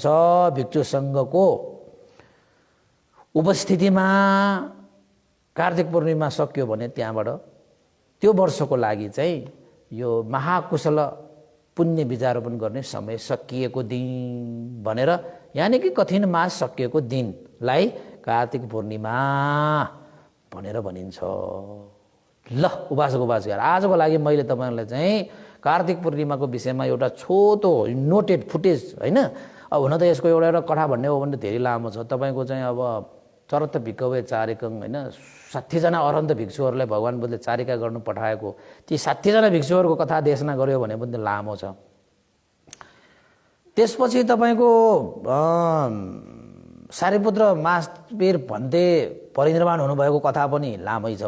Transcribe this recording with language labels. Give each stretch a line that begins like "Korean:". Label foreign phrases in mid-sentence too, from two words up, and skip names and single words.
Nepali: भिक्षु संघको उपस्थितिमा कार्तिक पूर्णिमा सक्यो भने त्यहाँबाट त्यो वर्षको लागि चाहिँ यो महाकुशल पुण्य बीजारोपण गर्ने समय सकिएको दिन भनेर, यानी कि कठिन मास सकिएको दिनलाई कार्तिक पूर्णिमा भनेर भनिन्छ। ल उपासक उपासिका, आजको लागि मैले तपाईहरुलाई चाहिँ कार्तिक पूर्णिमाको विषयमा एउटा छोटो
English: noted footage
Nepali: हैन। अब हुन त यसको एउटा कथा भन्ने हो भने धेरै लामो छ। तपाईको चाहिँ अब
Pali: चरत भिक्कवे चारिकं
Nepali: हैन 60 जना अरहन्त भिक्षुहरूलाई भगवान बुद्धले चारिका गर्नु पठाएको, ती 60 जना भिक्षुहरूको कथा देशना गर्यो भने पनि लामो छ। त्यसपछि तपाईको सारीपुत्र महावीर भन्ते परिनिर्वाण हुनुभएको कथा पनि लामै छ।